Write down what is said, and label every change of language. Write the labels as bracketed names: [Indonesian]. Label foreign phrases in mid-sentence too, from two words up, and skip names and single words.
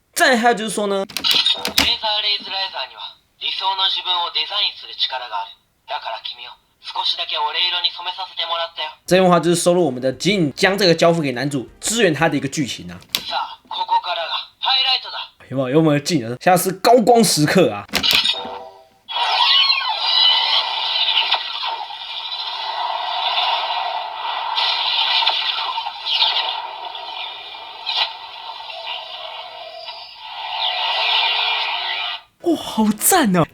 [Chinese] 再来还有就是说呢， [Japanese] レーザーレイズライザーには理想の自分をデザインする力がある。だから君を少しだけ俺色に染めさせてもらったよ。 [Chinese] 这段话就是收录我们的Jin将这个交付给男主，支援他的一个剧情啊。 [Japanese] さあ、ここからがハイライトだ。 [Chinese] 有没有Jin？现在是高光时刻啊！哇，好赞哦！